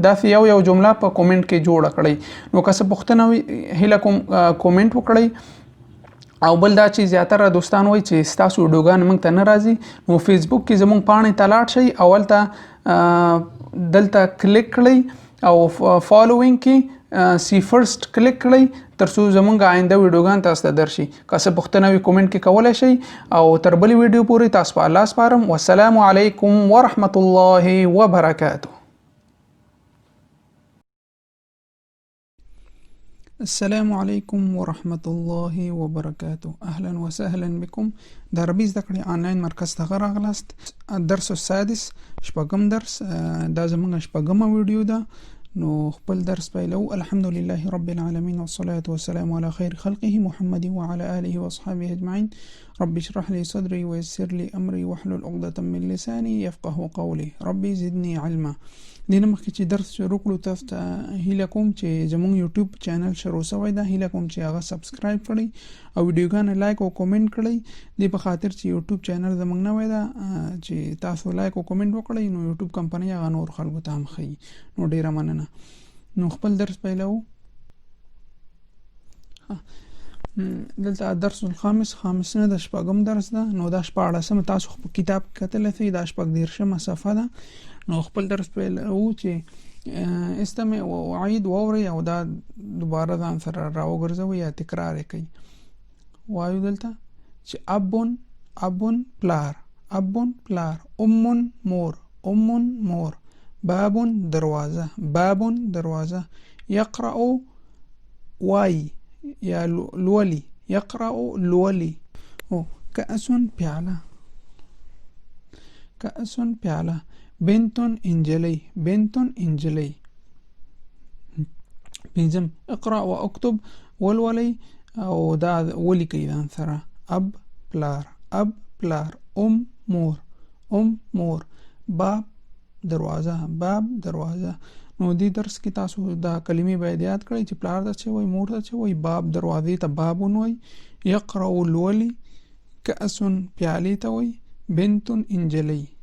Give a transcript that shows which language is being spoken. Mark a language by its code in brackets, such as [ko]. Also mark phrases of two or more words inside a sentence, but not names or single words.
[ps] دا یو جمله په کومنټ کې جوړ کړئ. نو که څه پوښتنه وي هیله کوم کومنټ وکړئ. او بل دا چې زیاتره دوستان وای چې تاسو ویډیوګان موږ ته نه راځي، نو فیسبوک کې زموږ پاڼې ته لاړ شئ، اول ته دلته کلیک کړئ او فالوینګ کې [en] see first [ps] کلیک کړئ ترڅو زمونږ آینده ویډیوګان تاسو ته درشي. که څه پوښتنه وي کومنټ کې کولی شئ. او تر بلې ویډیو پورې تاسو په الله سپارم. [ar] والسلام علیکم ورحمة الله وبرکاته. السلام علیکم ورحمة الله وبرکاته. اهلا وسهلا بكم. [ps] د عربي زده کړې آنلاین مرکز ته راغلاست. [ar] الدرس السادس، [ps] شپږم درس. دا زمونږ شپږمه ویډیو ده. نو خپل درس پیلو. [ar] الحمد لله رب العالمين والصلاة والسلام على خير خلقه محمد وعلى آله وأصحابه أجمعين. رب اشرح لي صدري ويسر لي أمري واحلل عقدة من لساني يفقه قولي. ربي زدني علما. [ps] دینه مخکې چې درس شروع کړو تاسو ته هیله کوم چې زموږ یوټیوب چینل شروع شوی ده، هیله کوم چې هغه سبسکرایب کړئ او ویډیوګانې لایک او کومنټ کړئ. دې په خاطر چې یوټیوب چینل زموږ نوی ده، چې تاسو لایک او کومنټ وکړئ نو یوټیوب کمپنۍ هغه نور خلکو ته هم ښیي. نو ډیره مننه. نو خپل درس پیلو. دلته [ar] درس الخامس، [ps] خامس نه د شپږم درس ده. نو دا 14 تاسو په کتاب کتل سي، دا 14 صفحه ده. نو خپل درس پیلو چې استمع وعید واورئ او دا دوباره ځان سره راوګرځوئ یا تکرار یې کوئ. وایو دلته چې ابون پلار، ابون پلار، امون مور، امون مور، بابون دروازه، بابون دروازه، یقرأ وای یا لولي، يقرأ لولي. كأس پیاله، كأس پیاله. بنت انجلي، بنت انجلي. بنزم اقرأ واكتب والولي او دا ولي كيدان ثرى. اب بلار، اب بلار. مور، مور. باب دروازه، باب دروازه. نو دې درس کې تاسو دا کلمې باید یاد کړئ چې پلار ته څه وایي، مور ته څه وایي، باب دروازې ته بابون وایي، یقرأ لولي، کأس پیالې ته وایي، بنت انجلي.